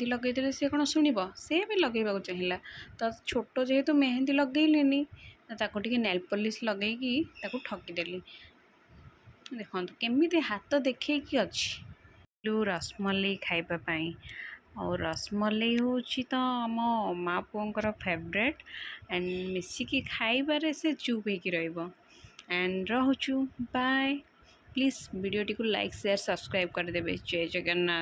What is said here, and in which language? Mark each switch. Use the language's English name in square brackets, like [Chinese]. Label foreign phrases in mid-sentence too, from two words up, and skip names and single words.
[Odia] ଲଗେଇଦେଲେ ସେ କ'ଣ ଶୁଣିବ ସେ ବି ଲଗେଇବାକୁ ଚାହିଁଲା ତ ଛୋଟ ଯେହେତୁ ମେହେନ୍ଦି ଲଗେଇଲିନି ତାକୁ ଟିକେ ନେଲ୍ ପଲିଶ୍ ଲଗେଇକି ତାକୁ ଠକିଦେଲି ଦେଖନ୍ତୁ କେମିତି ହାତ ଦେଖେଇକି ଅଛି ଯେଉଁ ରସମଲେଇ ଖାଇବା ପାଇଁ ଆଉ ରସମଲେଇ ହେଉଛି ତ ଆମ ମା ପୁଅଙ୍କର [English] favorite and [Odia] ମିଶିକି ଖାଇବାରେ ସେ ଚୁପ୍ ହେଇକି ରହିବ एंड रहुचु [English] bye please [Odia] ଭିଡିଓ ଟି କୁ [English] like share subscribe [Odia] करदेवे जय जगन्नाथ।